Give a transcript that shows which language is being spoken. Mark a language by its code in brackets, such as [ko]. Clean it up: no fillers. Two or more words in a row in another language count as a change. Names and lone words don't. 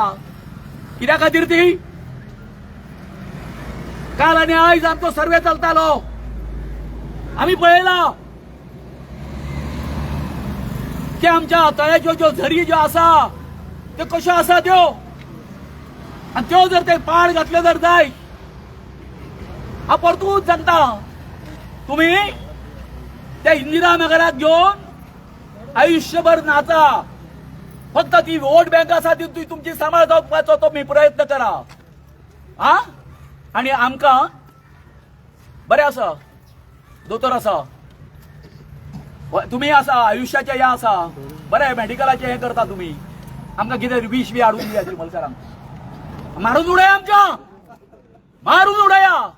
[kok] कित्या खातीर ती काल आणि आयज आमचो सर्वे चलतालो आमी पळयला की आमच्या तळ्याच्यो ज्यो झरी ज्यो आसा त्यो कश्यो आसा त्यो आणि त्यो जर ते पाड घातले जर जाय हांव परतूच सांगता तुम्ही त्या इंदिरा नगरात घेऊन आयुष्यभर नाचा. फक्त ती [en] vote bank [kok] आसा ती तुमची सांभाळ जावपाचो तुम्ही प्रयत्न करा. हा आणि आमकां बरें आसा दोतोर आसा तुम्ही आसा आयुष्याचे हे आसा बरें मेडिकलाचे हे करता तुम्ही आमकां कितें विश बी हाडून दिया निर्मलकारांक मारून उडया आमच्या मारून उडया.